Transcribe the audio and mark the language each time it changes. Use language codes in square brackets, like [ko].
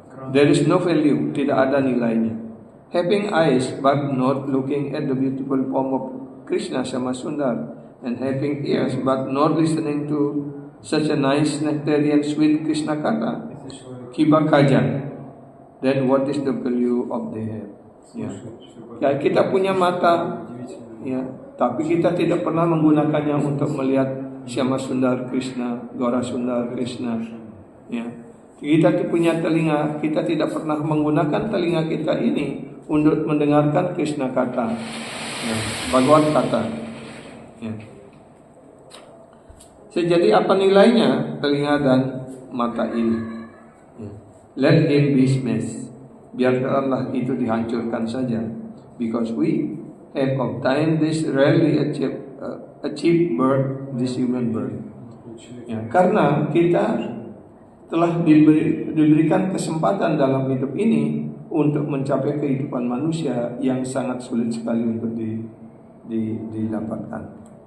[en] There is no value, [id] tidak ada nilainya. [en] Having eyes but not looking at the beautiful form of Krishna Syamasundar, and having ears but not listening to such a nice nectarian sweet Krishna kata, kiba kajan, then what is the value of the head? [id] Ya. Ya, kita punya mata, ya, tapi kita tidak pernah menggunakannya untuk melihat Syamasundar Krishna, Gaura Sundar Krishna, ya. Kita punya telinga, kita tidak pernah menggunakan telinga kita ini untuk mendengarkan Krishna kata, ya, Bhagavad kata, ya. Jadi apa nilainya telinga dan mata ini? Ya. [en] Let him be smashed. [id] Biarkanlah itu dihancurkan saja. [en] Because we have obtained this rarely achieved birth, this human birth. [id] Ya, karena kita telah diberikan kesempatan dalam hidup ini untuk mencapai kehidupan manusia yang sangat sulit sekali untuk didapatkan.